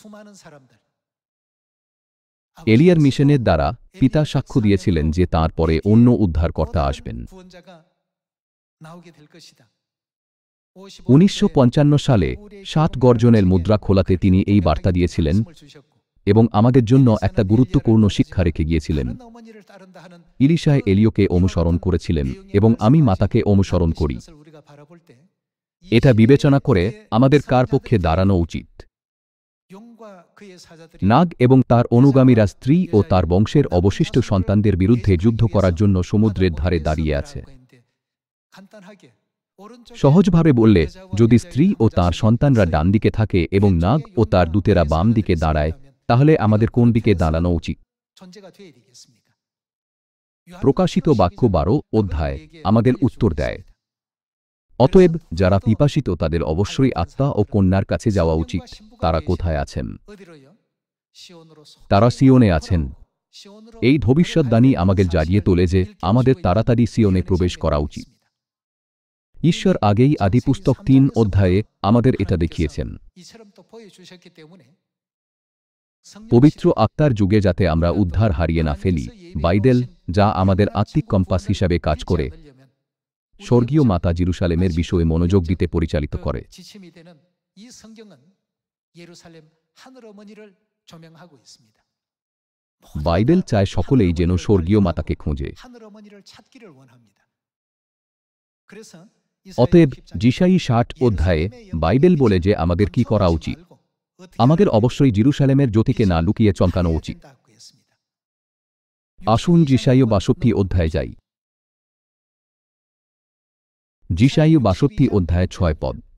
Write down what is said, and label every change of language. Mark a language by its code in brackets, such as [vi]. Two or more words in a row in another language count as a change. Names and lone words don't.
[bn] এলিয়ার মিশনের দ্বারা পিতা সাক্ষ্য দিয়েছিলেন যে তাঁর পরে অন্য উদ্ধারকর্তা আসবেন। 1955 সালে 7 গর্জনের মুদ্রা খোলাতে তিনি এই বার্তা দিয়েছিলেন, এবং আমাদের জন্য একটা গুরুত্বপূর্ণ শিক্ষা রেখে গিয়েছিলেন। [ko] 다른 어머니를 따른다 하는 [bn] ইলিশায় এলিওকে অনুসরণ করেছিলেন এবং আমি মাতাকে অনুসরণ করি। [ko] 것을 우리가 바라볼 때 [bn] এটা বিবেচনা করে আমাদের কার পক্ষে দাঁড়ানো উচিত? [ko] 용과 그의 사자들이 [bn] নাগ এবং তার অনুগামীরা স্ত্রী ও তার বংশের অবশিষ্ট সন্তানদের বিরুদ্ধে যুদ্ধ করার জন্য সমুদ্রের ধারে দাঁড়িয়ে আছে। [ko] 간단하게 오른쪽에 [bn] সহজভাবে বললে, যদি স্ত্রী ও তার সন্তানরা ডান দিকে থাকে এবং নাগ ও তার দূতেরা বাম দিকে দাঁড়ায়, তাহলে আমাদের কোন দিকে দাঁড়ানো উচিত? [ko] 존재가 되어야 되겠습니까? [bn] প্রকাশিত বাক্য 12 অধ্যায় আমাদের উত্তর দেয়। অতএব যারা পিপাসিত তাদের অবশ্যই আত্মা ও কন্যার কাছে যাওয়া উচিত। তারা কোথায় আছেন? [ko] 어디로요? 시온으로 [bn] তারা সিওনে আছেন। [ko] 시온으로 [bn] এই ভবিষ্যদ্বাণী আমাদের জাগিয়ে তোলে যে আমাদের তাড়াতাড়ি সিওনে প্রবেশ করা উচিত। ঈশ্বর আগেই আদিপুস্তক 3 অধ্যায়ে আমাদের এটা দেখিয়েছেন। [ko] 이처럼 또 보여주셨기 때문에 [bn] পবিত্র আত্মার যুগে যাতে আমরা উদ্ধার হারিয়ে না ফেলি, বাইবেল, যা আমাদের আত্মিক কম্পাস হিসাবে কাজ করে, স্বর্গীয় মাতা জেরুসালেমের বিষয়ে মনোযোগ দিতে পরিচালিত করে। [ko] 지침이 되는 이 성경은 예루살렘 하늘 어머니를 조명하고 있습니다. [bn] বাইবেল চায় সকলেই যেন স্বর্গীয় মাতাকে খোঁজে। [ko] 하늘 어머니를 찾기를 원합니다. 그래서 [bn] অতএব যিশাই 60 অধ্যায়ে বাইবেল বলে যে আমাদের কি করা উচিত। আমাদের অবশ্যই জেরুসালেমের জ্যোতিকে না লুকিয়ে চমকানো উচিত। আসুন যিশাই 62 অধ্যায়ে যাই। যিশাই 62 অধ্যায় 6 পদ।